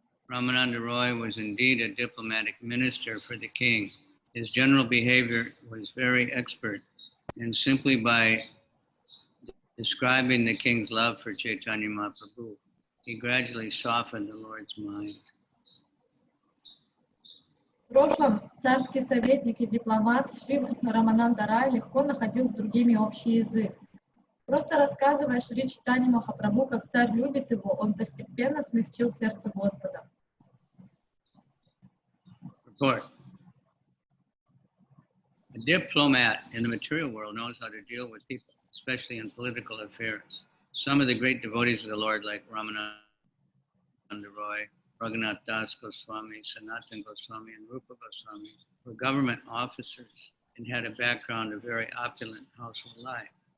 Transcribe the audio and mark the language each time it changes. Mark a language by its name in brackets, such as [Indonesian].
[English] Ramananda Roy was indeed a diplomatic minister for the king. His general behavior was very expert, and simply by describing the king's love for Chaitanya Mahaprabhu, he gradually softened the Lord's mind. [Russian] В прошлом царский советник и дипломат Шри Рамананда Рай легко находил с другими общий язык. Просто рассказывая Шри Чайтанье Махапрабху, как царь любит его, он постепенно смягчил сердце Господа. [English] Report. A diplomat in the material world knows how to deal with people, especially in political affairs. Some of the great devotees of the Lord, like Ramananda Roy, Raghunath Das Goswami, Sanatana Goswami, and Rupa Goswami, were government officers and had a background of very opulent household life.